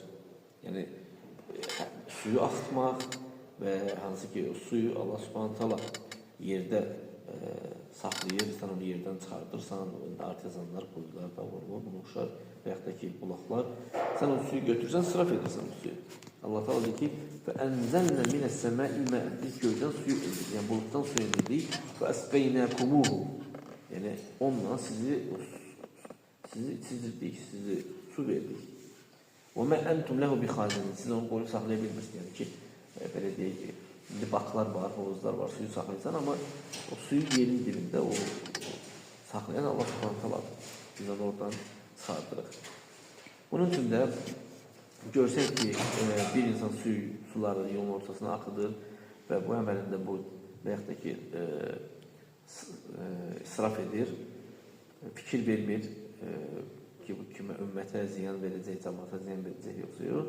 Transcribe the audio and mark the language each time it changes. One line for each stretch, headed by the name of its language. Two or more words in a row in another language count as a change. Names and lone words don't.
Azerbaijani: Yəni, suyu axıtmaq və hansı ki, o suyu Allah
Arabic: سبحانه تعالى
Azerbaijani: yerdə saxlayır, sən onu yerdən çıxardırsan, artizanlar, quyular da olur, bunu oxşar və yaxud da ki, bulaqlar. Sən o suyu götürsən, sıraf edirsən o suyu. Allah Teala deyir ki,
Arabic: فَاَنْزَلْنَا مِنَ السَّمَاءِ مَاءً
Azerbaijani: Biz göydən suyu indirdik, yəni bulutdan suyu indirdik. فَاَسْبَيْنَاكُمُوهُ Yəni onunla sizi içizdirdik, sizi su verdik.
Arabic: وَمَا أَنْتُمْ لَهُ بِخَازِنٍ
Azerbaijani: Siz onu qoyub saxlaya bilmirsiniz. Yəni ki, belə deyək ki, indi baklar var, hovuzlar var, suyu saxlayırsan, amma o suyu yerin dibində o saxlayan Allah
Arabic: سبحانه تعالى.
Azerbaijani: Biz onu oradan çıxardırıq. Bunun üçün də görsək ki, bir insan suları yolun ortasına axıdır və bu əməlində bu və yaxud da ki, israf edir, fikir vermir ki, bu kimi ümmətə ziyan verəcək, cəmaata ziyan verəcək, yoxsa yox.